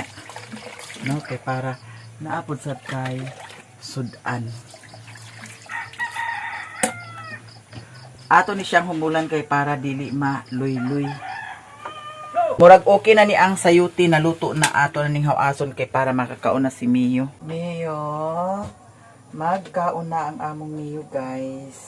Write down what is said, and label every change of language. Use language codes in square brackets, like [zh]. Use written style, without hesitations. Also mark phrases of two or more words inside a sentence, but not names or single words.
[ceb] No, kay para naapod sad kay sudan. Ato ni siyang humulan kay para dili maluy-luy. Murag okay na ni ang sayuti na luto na ato na ning hawason kay para makakaon na si Mio. Mio, magkaon na ang among Mio guys.